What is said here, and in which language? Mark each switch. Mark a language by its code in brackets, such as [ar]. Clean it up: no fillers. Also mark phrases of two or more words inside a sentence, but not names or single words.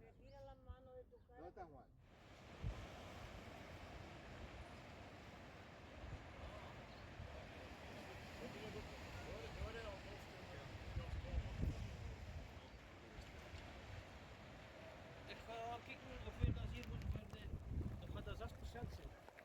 [es] Retira la mano de tu cara. ¿Dónde está Juan? [nl] Ik ga kijken of we dat hier moeten voor de, met de 6% zijn.